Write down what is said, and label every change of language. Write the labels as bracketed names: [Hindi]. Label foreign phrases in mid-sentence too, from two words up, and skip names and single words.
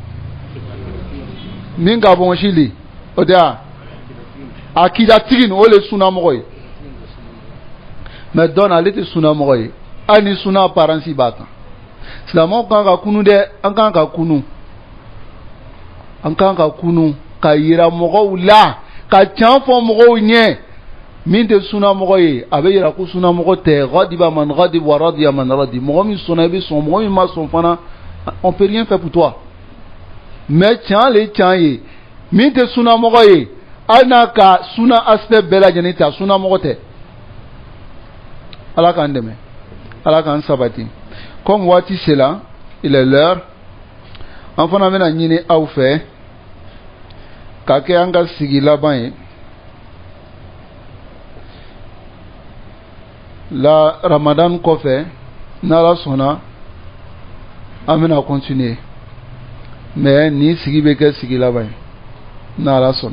[Bambara] min ka bonbonsi li o tɛ wa akida tigi nin o le sunamɔgɔ ye mais dɔn ale tɛ sunamɔgɔ ye hali ni suna aparensi b'a kan silamɛw kan ka kunu dɛ an kan ka kunu an kan ka kunu ka yira mɔgɔw la ka can fɔ mɔgɔw ɲɛ min tɛ sunamɔgɔ ye a bɛ yira ko sunamɔgɔ tɛ [Arabic] غضب من غضب ورضي من رضي [Bambara] mɔgɔ min sɔnna i bɛ sɔn mɔgɔ min ma sɔn fana [French] on peut rien faire pour toi mais [Bambara] can le can ye min tɛ sunamɔgɔ ye hali n'a ka suna aspect bɛɛ lajɛlen ta sunamɔgɔ tɛ ala k'an dɛmɛ ala k'an sabati comme waati sera [French] il est l'heure [Bambara] an fana bɛna ɲini aw fɛ ka kɛ an ka sigi laban ye la ramadan kɔfɛ n'ala sɔnna an bɛna [French] continuer mais [Bambara] nin sigi bɛ kɛ sigi laban ye n'ala sɔnna